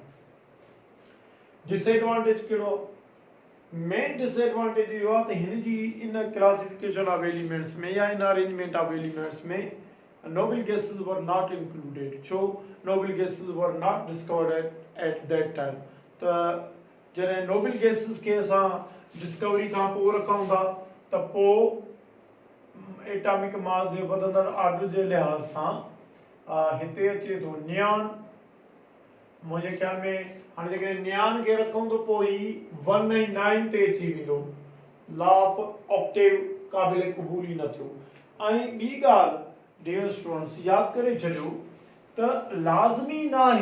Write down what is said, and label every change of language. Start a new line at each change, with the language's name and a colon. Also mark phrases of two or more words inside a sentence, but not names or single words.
Sindhi: डिसएडवांटेज कहिड़ो
English: main disadvantage
Sindhi: इहो आहे त हिन जी
English: in classification of elements
Sindhi: में या
English: in arrangement of elements
Sindhi: में
English: noble gases were not included so noble gases were not discovered at that time
Sindhi: तो जॾहिं
English: noble gases
Sindhi: के असां डिस्कवरी खां पोइ रखूं था त पोइ
English: atomic mass
Sindhi: जे वधंदड़ ऑर्डर जे लिहाज़ सां हिते अचे थो नियान मुंहिंजे ख्याल में हाणे जेकॾहिं नियान खे रखूं त पोइ ही 1 ऐं 9 ते अची वेंदो
English: law of octave
Sindhi: क़ाबिल क़बूल ई न थियो ऐं ॿी ॻाल्हि
English: dear students
Sindhi: याद करे छॾियो त लाज़मी न